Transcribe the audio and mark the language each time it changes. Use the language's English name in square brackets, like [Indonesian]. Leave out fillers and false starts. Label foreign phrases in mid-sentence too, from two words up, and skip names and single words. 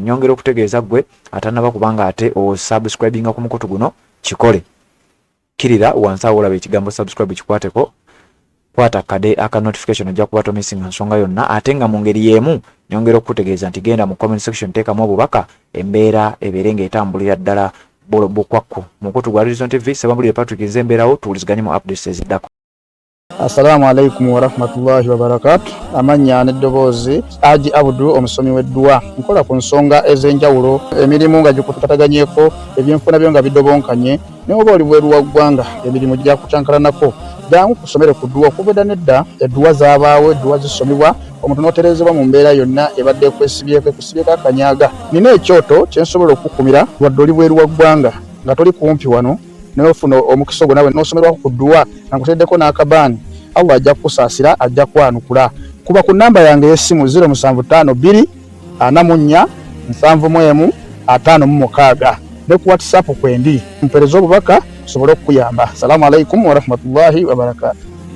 [Ganda] Nyongera okutegeeza ggwe atanaba kubanga ate osubscribinga ku mukutu guno kikole kirira wansi awo olaba ekigambo subscribe kikwateko kwata kade aka notification ojja kuba tomisinga nsonga yonna ate nga mu ngeri y'emu nyongera okutegeeza nti genda mu [English] comment section [Ganda] teekamu obubaka embeera ebeere ng'etambulira ddala bukwakku. Mukutu gwa Red Zone TV Ssebambuulire Patrick nze mbeerawo tuwuliziganye mu updates eziddako. [Arabic] السلام عليكم ورحمة الله وبركاته. [Ganda] Amanya n'eddoboozi Haji Abdu omusomi w'edduwa. Nkola ku nsonga ez'enjawulo, emirimu nga gikutataganyeko, ebyenfuna byo nga bidobonkanye, ne oba oli bweru wa ggwanga emirimu gya kucankalanako. Jangu kusomere ku dduwa okuvudda nedda edduwa zaabaawo, edduwa zisomibwa, omuntu n'otereezebwa mu mbeera yonna ebadde ekusibyeko akanyaaga. Nina ekyoto kye nsobola okukumira wadde oli bweru wa ggwanga nga toli kumpi wano n'ofuna omukisa ogwo nawe n'osomerwako ku dduwa nga nkuteddeko n'akabaani. Allah ajja kusaasira, ajja kwanukula. Kuba ku namba yange y'essimu 0752 44 71 56 ne ku WhatsApp kwendi mpereza obubaka sobole okuyamba. [Arabic] السلام عليكم ورحمة الله وبركاته.